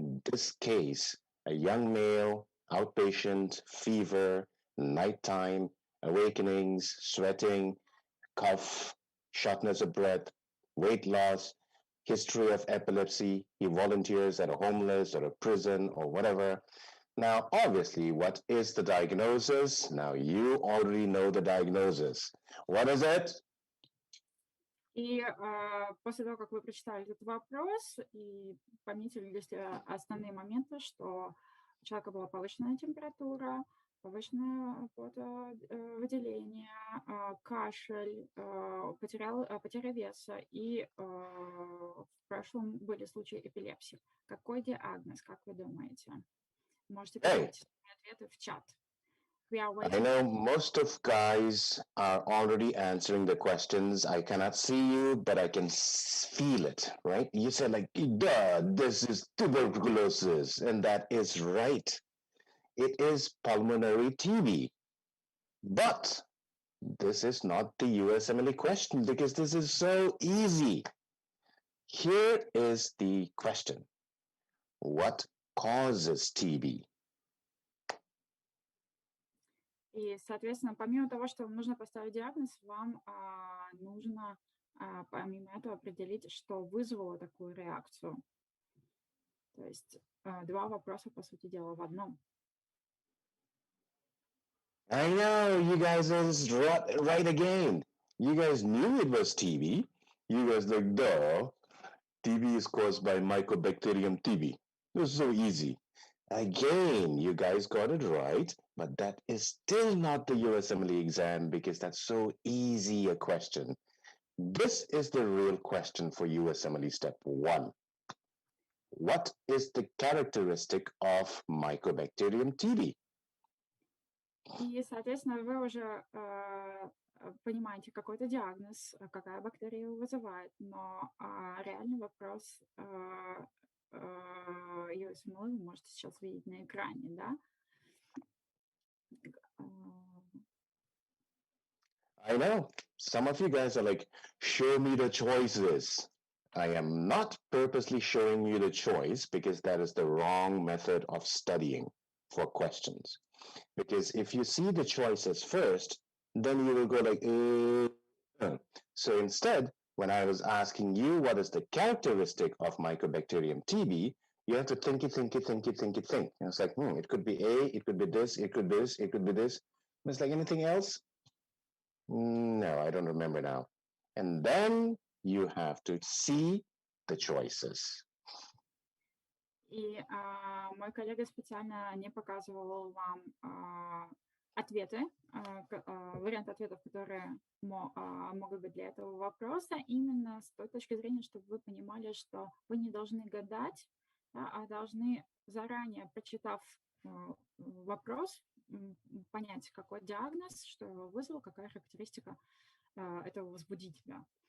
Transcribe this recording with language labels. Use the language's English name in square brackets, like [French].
[English] This case, a young male, outpatient, fever, nighttime, awakenings, sweating, cough, shortness of breath, weight loss, history of epilepsy. He volunteers at a homeless or a prison or whatever. Now, obviously, what is the diagnosis? Now, you already know the diagnosis. What is it? [Russian] И после того, как вы прочитали этот вопрос и пометили для себя основные моменты, что у человека была повышенная температура, повышенное потовыделение, кашель, потеря веса и в прошлом были случаи эпилепсии. Какой диагноз, как вы думаете? Можете писать ответы в чат. [English] I know most of guys are already answering the questions. I cannot see you, but I can feel it, right? You said like, duh, this is tuberculosis, and that is right. It is pulmonary TB. But this is not the USMLE question because this is so easy. Here is the question. What causes TB? [Russian] И, соответственно, помимо того, что вам нужно поставить диагноз, вам нужно помимо этого определить, что вызвало такую реакцию. То есть 2 вопроса, по сути дела, в одном. [English] I know, you guys is right again. You guys knew it was TB. You guys like, duh, TB is caused by Mycobacterium TB. It was so easy. Again, you guys got it right, but that is still not the USMLE exam because that's so easy a question. This is the real question for USMLE step 1. What is the characteristic of Mycobacterium TB? [Russian] И, соответственно, вы уже понимаете какой-то диагноз, какая бактерия его вызывает, но реальный вопрос USMLE вы можете сейчас видеть на экране, да? [English] I know. Some of you guys are like, show me the choices. I am not purposely showing you the choice because that is the wrong method of studying for questions. Because if you see the choices first, then you will go like, So instead, when I was asking you what is the characteristic of Mycobacterium TB, you have to think. And it's like, it could be A, it could be this, it could be this, it could be this. And it's like, anything else? No, I don't remember now. And then you have to see the choices. [Russian] И мой коллега специально не показывал вам ответы, варианты ответов, которые могут быть для этого вопроса, именно с той точки зрения, чтобы вы понимали, что вы не должны гадать, да, а должны заранее, прочитав вопрос, понять, какой диагноз, что его вызвал, какая характеристика этого возбудителя.